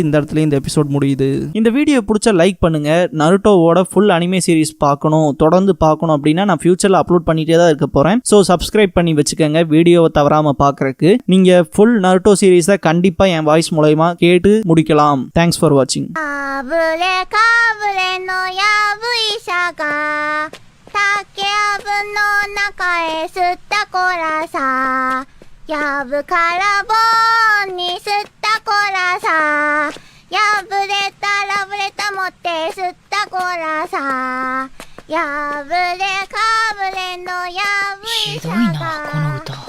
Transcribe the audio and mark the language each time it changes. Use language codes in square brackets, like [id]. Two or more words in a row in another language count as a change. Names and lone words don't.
[ta] இந்த இடத்துல இந்த எபிசோட் முடியுது. இந்த வீடியோ பிடிச்ச லைக் பண்ணுங்க. நருட்டோவோட [en] full anime series [ta] பார்க்கணும், தொடர்ந்து பார்க்கணும் அப்படின்னா நான் ஃபியூச்சர்ல அப்லோட் பண்ணிட்டே தான் இருக்க போறேன். [en] so subscribe [ta] பண்ணி வச்சுக்கோங்க வீடியோவை தவறாம பார்க்கறதுக்கு. நீங்க [en] full Naruto series [ta] கண்டிப்பா என் வாய்ஸ் மூலமா கேட்டு முடிக்கலாம். [en] thanks for watching. [ja] 竹やぶの中へ吸ったコラさ、やぶから棒に吸ったコラさ、やぶれたラブレタ持って吸ったコラさ、やぶれかぶれのやぶ医者がひどいなこの